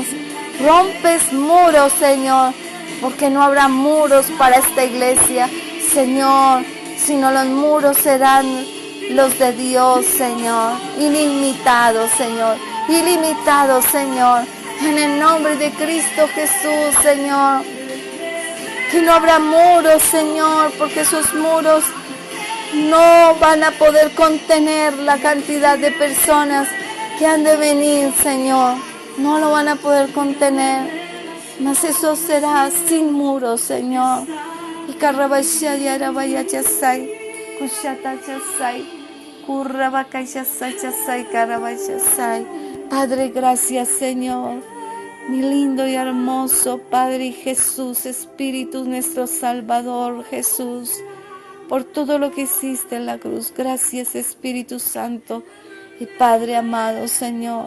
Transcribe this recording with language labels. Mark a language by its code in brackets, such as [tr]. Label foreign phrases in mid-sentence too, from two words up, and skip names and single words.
[es] Rompes muros, Señor, porque no habrá muros para esta iglesia, Señor, sino los muros serán los de Dios, Señor, ilimitados, Señor, ilimitados, Señor, en el nombre de Cristo Jesús, Señor, que no habrá muros, Señor, porque esos muros no van a poder contener la cantidad de personas que han de venir, Señor, no lo van a poder contener, mas eso será sin muros, Señor. Y carrabashaya vaya chasai, kushata chasai, kurrabaka chasai, carabashasai. Padre, gracias, Señor, mi lindo y hermoso Padre Jesús, Espíritu nuestro Salvador, Jesús, por todo lo que hiciste en la cruz. Gracias, Espíritu Santo y Padre amado, Señor.